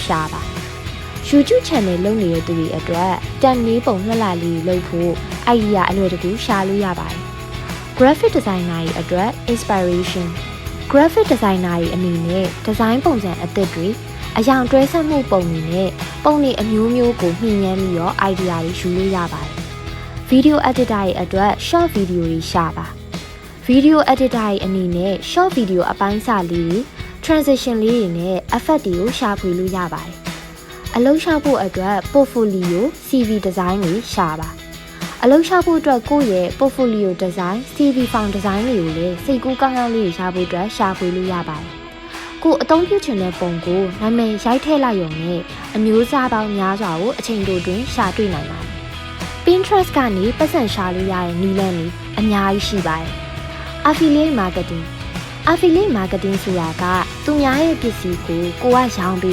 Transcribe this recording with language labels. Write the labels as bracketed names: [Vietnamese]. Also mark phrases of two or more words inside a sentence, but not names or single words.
[Burmese] ရှာပါ။ [English] YouTube channel [Burmese] လုပ်နေတဲ့သူတွေအတွက် thumbnail ပုံလှလှလေးလုပ်ဖို့ idea အလွယ်တကူရှာလို့ရပါတယ်။ [English] graphic designer [Burmese] တွေအတွက် [English] inspiration graphic designer [Burmese] တွေအနေနဲ့ design ပုံစံအသစ်တွေအယောင်တွဲဆက်မှုပုံတွေနဲ့ပုံတွေအမျိုးမျိုးကိုမှီညမ်းပြီးတော့ idea တွေယူလို့ရပါတယ်။ [English] video editor [Burmese] တွေအတွက် [English] short video [Burmese] တွေရှာပါ။ [English] video editor [Burmese] တွေအနေနဲ့ [English] short video [Burmese] အ ပိုင်းစလေးတွေ transition လေးတွေနဲ့ effect တွေကိုရှာဖွေလို့ရပါတယ်။အလုပ်ရှာဖို့အတွက် [English] portfolio CV design [Burmese] တွေရှာပါအလုပ်ရှာဖို့အတွက်ကိုယ့်ရဲ့ [English] portfolio design CV form design [Burmese] တွေကိုလည်းစိတ်ကူးကောင်းကောင်းလေးရှာဖို့အတွက်ရှာ ဖွေလို့ရပါတယ်။ကိုယ်အသုံးပြုချင်တဲ့ပုံကိုနာမည်ရိုက်ထည့်လိုက်ရုံနဲ့အမျိုးအစားပေါင်းများစွာကိုအချိန်တိုတွင်ရှာတွေ့နိုင်ပါတယ်။ Pinterest ကနေ ပတ်စံရှာလို့ရတဲ့နည်းလမ်းတွေအများကြီးရှိပါတယ်။ [English] affiliate marketing [Burmese] ဆိုတာကသူများရဲ့ပစ္စည်းကိုကိုကရောင်း